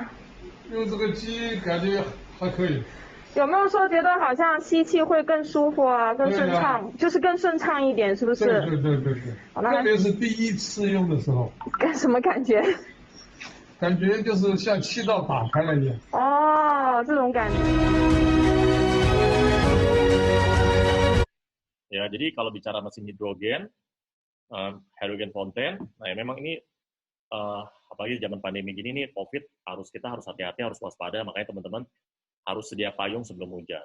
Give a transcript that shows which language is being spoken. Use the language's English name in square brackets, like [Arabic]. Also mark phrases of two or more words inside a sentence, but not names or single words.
[Chinese] 用这个机感觉还可以。有没有说觉得好像吸气会更舒服啊，更顺畅，就是更顺畅一点，是不是？对。特别是第一次用的时候。什么感觉？感觉就是像气道打开了一样。哦，这种感觉。 [Indonesian] Ya, jadi kalau bicara mesin hidrogen, [English] hydrogen fountain, [Indonesian] nah ya memang ini apalagi zaman pandemi gini nih, kita harus hati-hati, harus waspada, makanya teman-teman harus sedia payung sebelum hujan.